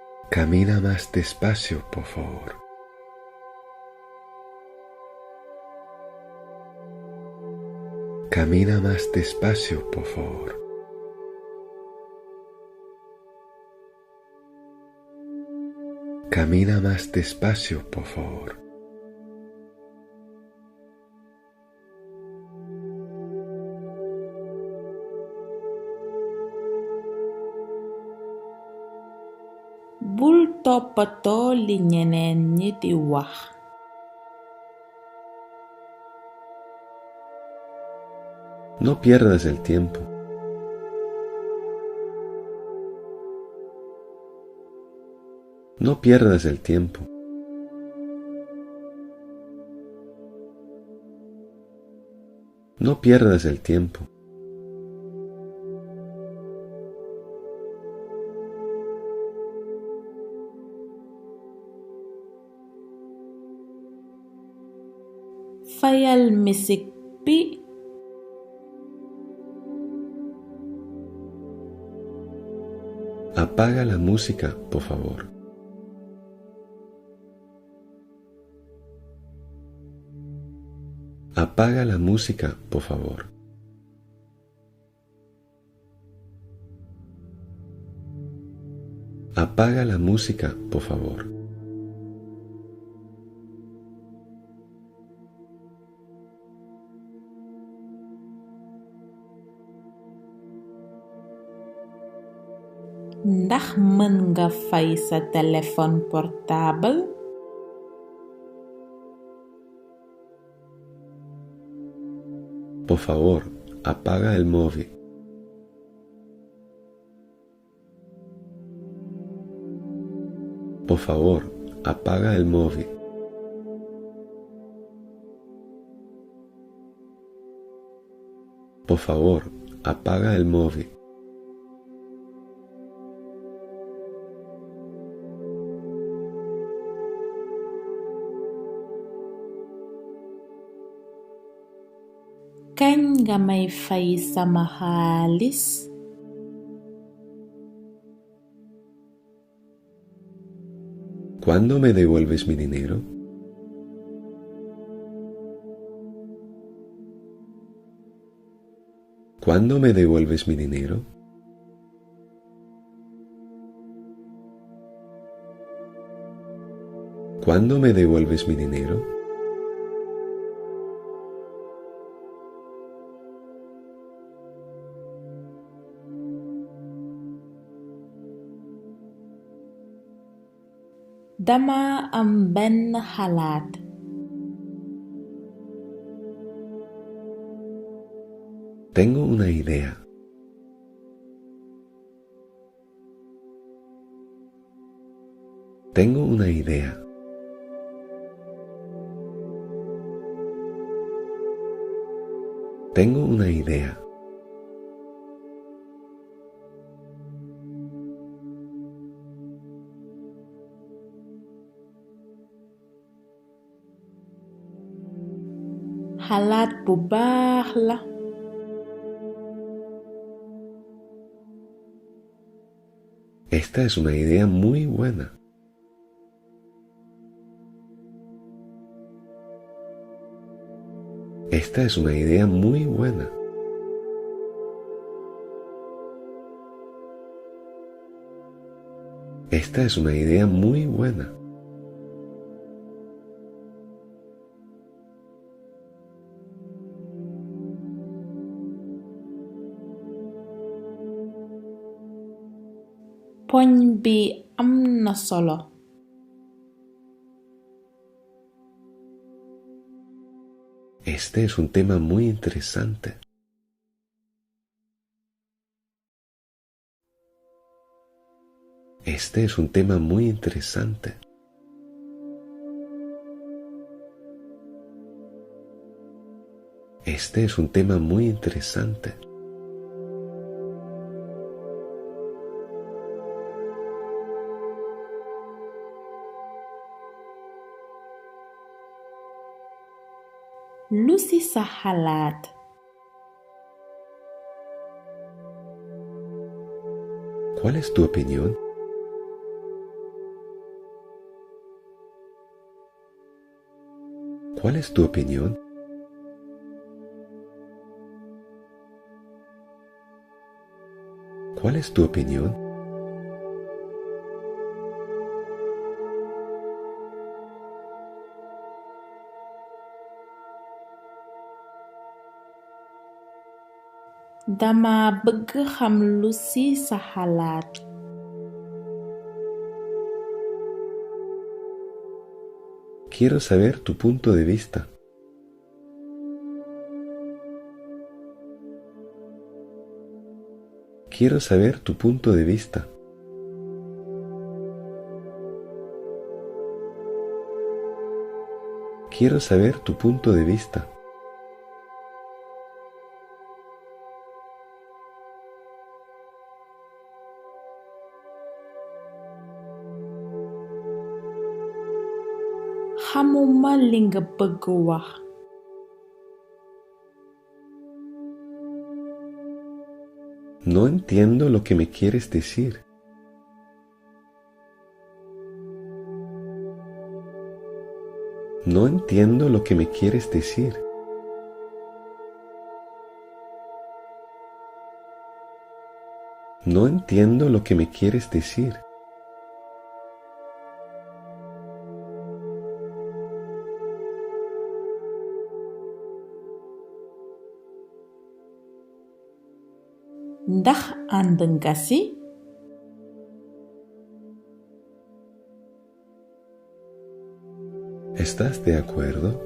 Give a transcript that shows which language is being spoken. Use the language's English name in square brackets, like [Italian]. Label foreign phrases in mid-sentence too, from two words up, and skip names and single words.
[Spanish] Camina más despacio, por favor. Camina más despacio, por favor. Camina más despacio, por favor. [Wolof] Bul toppatoo li ñeneen ñi di wax. [Spanish] No pierdas el tiempo. No pierdas el tiempo. No pierdas el tiempo. [Wolof] Fayal misik bi. [Spanish] Apaga la música, por favor. Apaga la música, por favor. Apaga la música, por favor. [Wolof] Ndax mën nga fay sa [French] téléphone portable? [Spanish] Por favor, apaga el móvil. Por favor, apaga el móvil. Por favor, apaga el móvil. [Wolof] Kañ nga may fay sama xaalis? [Spanish] ¿Cuándo me devuelves mi dinero? ¿Cuándo me devuelves mi dinero? ¿Cuándo me devuelves mi dinero? [Wolof] Dama am benn xalaat. [Spanish] Tengo una idea. Tengo una idea. Tengo una idea. [Wolof] Xalaat bu baax la. [Spanish] Esta es una idea muy buena. Esta es una idea muy buena. Esta es una idea muy buena. [Wolof] Poñ bi am na solo. [Spanish] Este es un tema muy interesante. Este es un tema muy interesante. Este es un tema muy interesante. [Wolof] Lu ci sa xalaat? [Spanish] ¿Cuál es tu opinión? ¿Cuál es tu opinión? ¿Cuál es tu opinión? [Wolof] Dama bëgg xam lu ci sa xalaat. [Spanish] Quiero saber tu punto de vista. Quiero saber tu punto de vista. Quiero saber tu punto de vista. [Wolof] Xamuma li nga bëgg wax. [Spanish] No entiendo lo que me quieres decir. No entiendo lo que me quieres decir. No entiendo lo que me quieres decir. [Wolof] Ndax ànd nga ci? [Spanish] ¿Estás de acuerdo?